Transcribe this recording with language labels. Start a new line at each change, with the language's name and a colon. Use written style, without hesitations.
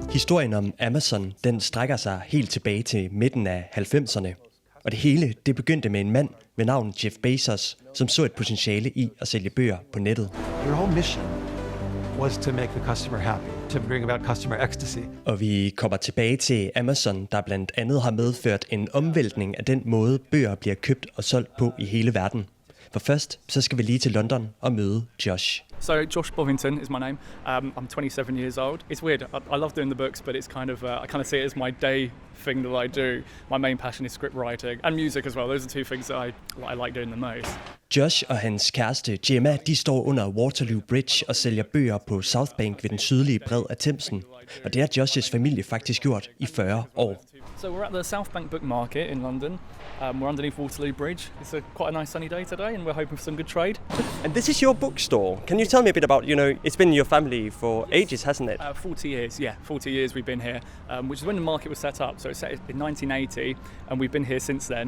Danish: Historien om Amazon, den strækker sig helt tilbage til midten af 90'erne. Og det hele, det begyndte med en mand ved navn Jeff Bezos, som så et potentiale i at sælge bøger på nettet.
English: Your whole mission was to make the customer happy, to bring about customer ecstasy.
Danish: Og vi kommer tilbage til Amazon, der blandt andet har medført en omvæltning af den måde, bøger bliver købt og solgt på i hele verden. For først, så skal vi lige til London og møde Josh.
English: So Josh Bovington is my name. I'm 27 years old. It's weird. I love doing the books, but it's kind of I kind of see it as my day thing that I do. My main passion is script writing and music as well. Those are two things that I like doing the most.
Danish: Josh og hans kæreste Gemma, de står under Waterloo Bridge og sælger bøger på South Bank ved den sydlige bred af Themsen. Og det har Josh's familie faktisk gjort i 40 år.
English: So we're at the South Bank Book Market in London. We're underneath Waterloo Bridge. It's quite a nice sunny day today, and we're hoping for some good trade. And this is your bookstore. Can you tell me a bit about, it's been your family for ages, hasn't it? 40 years, yeah. 40 years we've been here, which is when the market was set up. So it was set in 1980, and we've been here since then.